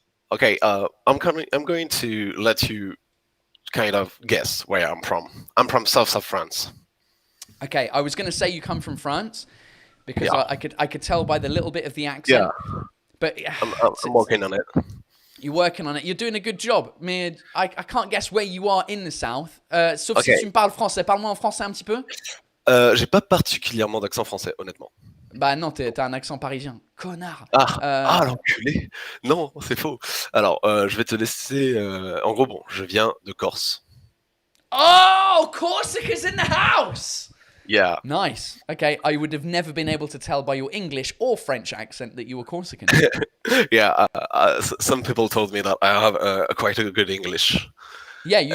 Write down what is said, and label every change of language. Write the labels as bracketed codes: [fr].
[en] Okay, I'm going to let you kind of guess where I'm from. I'm from south of France. Okay, I was going to say you come from France because Yeah. I could tell by the little bit of the accent. Yeah, But I'm working on it. you're working on it. You're doing a good job. Mais I can't guess where you are in the south. [fr] Sauf si [en] Okay. [fr] tu me parles français. Parle-moi en français un petit peu. J'ai pas particulièrement d'accent français, honnêtement. Bah non, t'as un accent parisien. Connard. L'enculé. Non, c'est faux. Alors, je vais te laisser. En gros, bon, je viens de Corse. [en] Oh, Corsica's in the house. Yeah. Nice. Okay, I would have never been able to tell by your English or French accent that you were Corsican. Yeah. Some people told me that I have quite a good English. Yeah, you